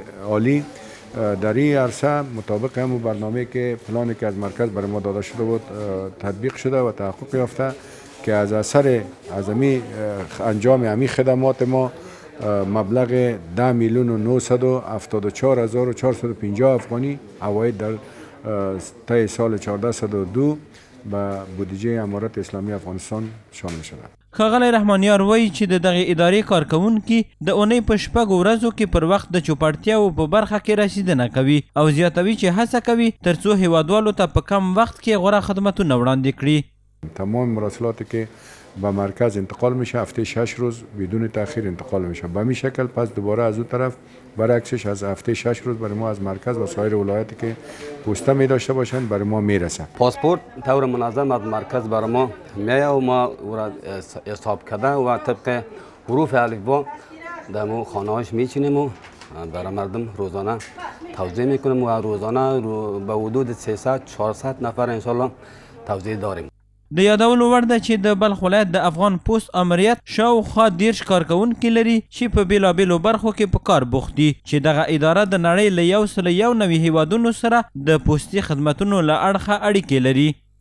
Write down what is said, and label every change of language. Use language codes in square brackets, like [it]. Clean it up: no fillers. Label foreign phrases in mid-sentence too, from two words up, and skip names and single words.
[fa] عالی در این عرصه مطابق همون برنامه که پلانی که از مرکز برای ما داده شده بود تطبیق شده و تحقق یافته که از اثر انجام همین خدمات ما مبلغ 10,974,450 افغانی عواید در طی سال 1402 به بودجه امارت اسلامی افغانستان شامل شده. [ps] ښاغلی رحمانیار وایي چې د دغې ادارې کارکوونکي د اونۍ په 6 ورځو کې پر وخت د چوپړتیاو په برخه کې رسیدنه کوي او زیاتوي چې هڅه کوي ترڅو هیوادوالو ته په کم وخت کې غوره خدمتونه وړاندې کړي. [fa] تمام مراسلاتی که به مرکز انتقال میشه هفته 6 روز بدون تاخیر انتقال میشه. به این شکل پس دوباره از اون طرف برعکسش از هفته 6 روز برای ما از مرکز و سایر ولایاتی که پوسته می داشته باشند برای ما میرسه. پاسپورت طور منظم از مرکز برای ما میاد و ما او را حساب کرده و طبق حروف الفبا در مو خانه‌اش میچینیم و برای مردم روزانه توزیع میکنیم و روزانه به حدود 300-400 نفر [ar] ان شاء الله [fa] توزیع داریم. [ps] د یادولو وړ ده چې د بلخ ولایت د افغان پوسټ امریت شاوخوا 10 کارکوونکي لري چې په بیلابیلو برخو کې په کار بوخت دي چې دغه اداره د نړۍ له 191 هیوادونو سره د پوستي خدمتونو له اړخه اړیکې لري.